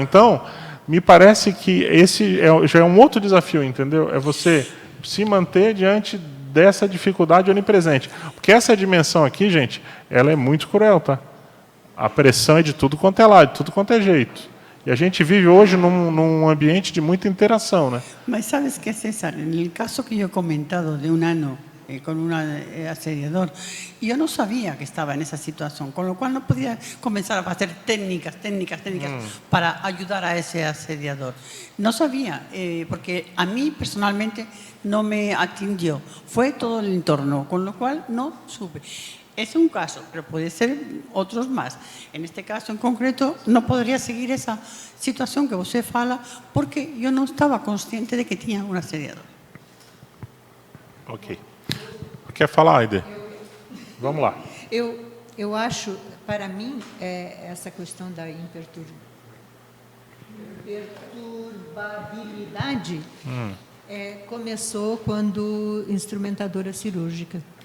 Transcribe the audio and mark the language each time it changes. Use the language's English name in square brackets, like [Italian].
[Portuguese] Então, me parece que esse já é um outro desafio, entendeu? É você se manter diante dessa dificuldade onipresente. Porque essa dimensão aqui, gente, ela é muito cruel, tá? A pressão é de tudo quanto é lado, de tudo quanto é jeito. E a gente vive hoje num ambiente de muita interação, né? [Spanish] Mas sabes que, César, en el caso que yo he comentado de un ano con un asediador, yo no sabía que estaba en esa situación, con lo cual no podía comenzar a hacer técnicas para ayudar a ese asediador. No sabía, porque a mí personalmente no me atingió, fue todo el entorno, con lo cual no supe. Es un caso, pero puede ser otros más. En este caso en concreto, no podría seguir esa situación que usted fala, porque yo no estaba consciente de que tenía un asediador. [Portuguese] Ok. Quer falar, Aide? Vamos lá. Eu acho, para mim, essa questão da imperturbabilidade começou quando instrumentadora cirúrgica.